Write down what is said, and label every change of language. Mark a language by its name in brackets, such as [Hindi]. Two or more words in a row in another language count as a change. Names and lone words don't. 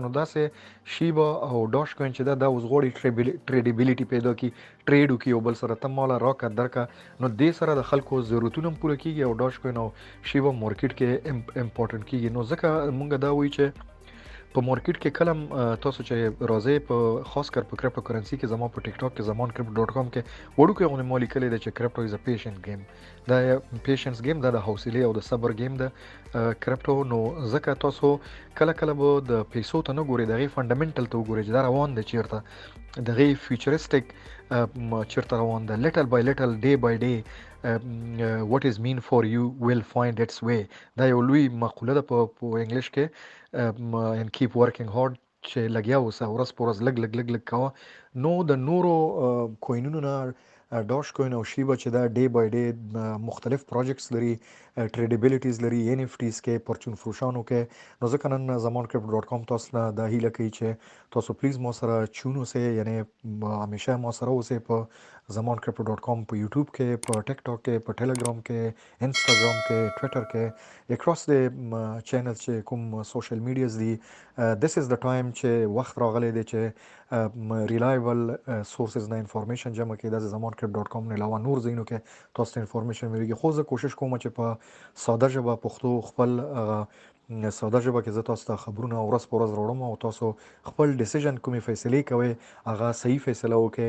[Pashto] نو داسې شیبا او ډاش کوین چې دا اوس غواړي ټریډیبیلیټي پیدا کړي، ټریډ وکړي یو بل سره، ته ماله راکه درکه، نو دې سره د خلکو ضرورتونه هم پوره کېږي او ډاش کوین او شیبا مارکیټ کې امپورټنټ کېږي. نو ځکه مونږ دا وایو چې په مارکیټ کې کله تاسو چې راځئ، په خاص کر په [English] crypto currency [Pashto] کې، زما په ټیک ټاک کې زمان crypto.com کې وړوکی غونې ما لیکلی دی چې [English] crypto is a patience game. دا patience game, [Pashto] دا د حوصلې او د صبر گیم ده کرپټو. نو ځکه تاسو کله به د پیسو ته نه ګورئ، د هغې فنډامنټل ته وګورئ چې دا روان دی چیرته، د هغې فیوچرسټیک چیرته روان ده. [English] little by little, day by day, what is mean for you will find its way. [Pashto] دا یو لوی مقوله ده په انګلیش کې. [English] and keep working hard، [Pashto] چې لګیا اوسه، ورځ په ورځ لږ کوه. نو د نورو کوینونو نه ډاش کوین او شیبا چې دا [English] day by day [Pashto] مختلف پروجیکټس لري، ټریډیبیلیټیز لري، ان اف ټیز کې، پرچون فروشانو کې. نو ځکه نن زمان crypto.com تاسو نه دا هیله کوي چې تاسو پلیز ما سره چون اوسئ، یعنی همیشه ما سره اوسئ په زمان crypto.com، په یوټیوب کې، په ټیک ټاک کې، په ټیلیګرام کې، انسټاګرام کې، ټویټر کې، [English] across the channels [Pashto] چې کوم [English] social medias [Pashto] دي. [English] this is the time [Pashto] چې وخت راغلی دی چې [English] reliable sources [Pashto] نه انفارمیشن جمع کړي. دا زمان crypto.com نه علاوه نور ځایونو کې تاسو ته انفارمیشن ملېږي، خو زه کوشش کوم چې په ساده ژبه پښتو خپل ساده ژبه کې زه تاسو ته خبرونه ورځ په ورځ راوړم او تاسو خپل ډیسیژن کومې فیصلې کوئ هغه صحیح فیصله وکړئ.